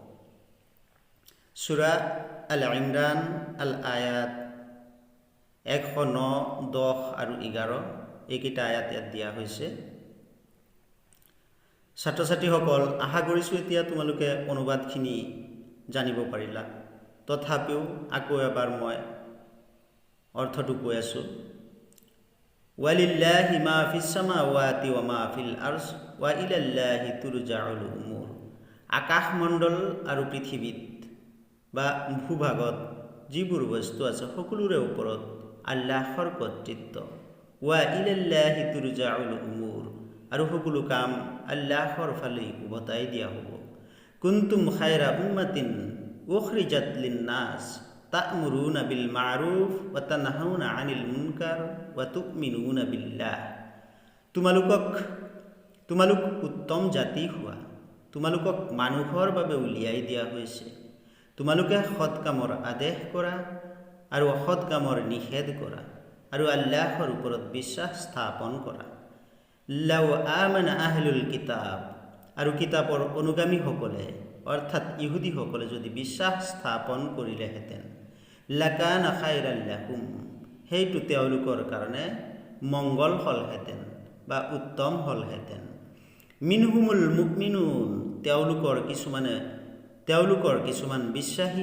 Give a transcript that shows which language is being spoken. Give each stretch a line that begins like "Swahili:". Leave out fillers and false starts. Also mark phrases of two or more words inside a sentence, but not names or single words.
Assamese: সূৰা আল ইমৰান আল আয়াত 109, 10 আৰু 11 এইকেইটা আয়াত ইয়াত দিয়া হৈছে। ছাত্ৰ ছাত্ৰীসকল, আশা কৰিছোঁ এতিয়া তোমালোকে অনুবাদখিনি জানিব পাৰিলা। তথাপিও আকৌ এবাৰ মই অৰ্থটো কৈ আছোঁ।
Arabic: ولله ما في السماوات وما في الأرض وإلى الله ترجع الأمور.
Assamese: আকাশমণ্ডল আৰু পৃথিৱীত বা ভূভাগত যিবোৰ বস্তু আছে সকলোৰে ওপৰত আল্লাহৰ কৰ্তৃত্ব।
Arabic: وإلى الله ترجع الأمور
Assamese: আৰু সকলো কাম আল্লাহৰ ফালে উভতাই দিয়া হ'ব।
Arabic: كنتم خير أمة أخرجت للناس تأمرون بالمعروف وتنهون عن المنكر وتؤمنون بالله.
Assamese: তোমালোক উত্তম জাতি হোৱা, তোমালোকক মানুহৰ বাবে উলিয়াই দিয়া হৈছে। তোমালোকে সৎ কামৰ আদেশ কৰা আৰু অসৎ কামৰ নিষেধ কৰা আৰু আল্লাহৰ ওপৰত বিশ্বাস স্থাপন কৰা।
Arabic: لو آمن أهل الكتاب
Assamese: আৰু কিতাপৰ অনুগামীসকলে অৰ্থাৎ ইহুদীসকলে যদি বিশ্বাস স্থাপন কৰিলেহেঁতেন।
Arabic: لكان خيرا لهم
Assamese: সেইটো তেওঁলোকৰ কাৰণে মংগল হ'লহেঁতেন বা উত্তম হ'লহেঁতেন।
Arabic: منهم المؤمنون
Assamese: তেওঁলোকৰ কিছুমান বিশ্বাসী।